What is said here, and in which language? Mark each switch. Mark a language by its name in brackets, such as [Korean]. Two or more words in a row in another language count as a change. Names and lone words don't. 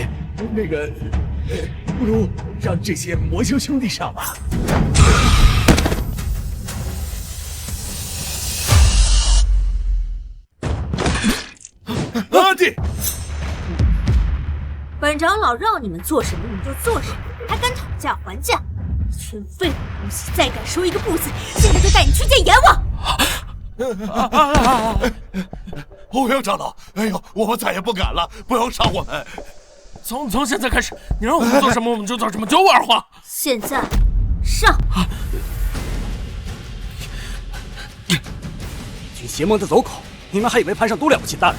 [Chinese] 那個，不如讓這些魔修兄弟上吧。阿弟，本长老让你們做什麼你就做什麼，還敢討價還價？一群廢物東西，再敢說一個不字，現在就帶你去見閻王！歐陽長老，哎呦，我們再也不敢了，不要杀我們！從現在開始，你讓我們做什麼我們就做什麼，就我二話。現在上！一群邪魔的走狗，你們還以為攀上多了不起大人？